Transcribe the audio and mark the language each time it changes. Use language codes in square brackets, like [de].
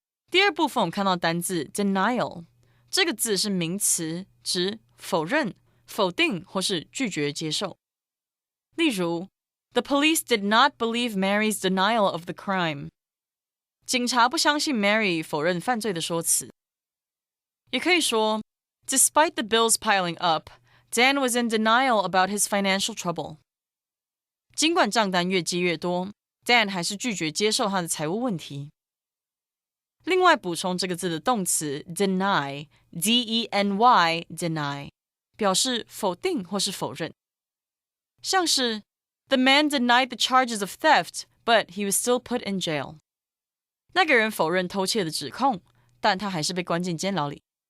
[zh] 第二部分我们看到单字 denial， 这个字是名词，指否认、否定或是拒绝接受。例如 [en] The police did not believe Mary's denial of the crime. [zh] 警察不相信 Mary 否认犯罪的说辞。也可以说 [en] Despite the bills piling up, Dan was in denial about his financial trouble. [zh] 尽管账单越积越多， Dan 还是拒绝接受他的财务问题。另外补充这个字的动词 deny, D-E-N-Y, deny, 表示否定或是否认。像是 [en] The man denied the charges of theft, but he was still put in jail. [zh] 那个人否认偷窃的指控，但他还是被关进监牢里。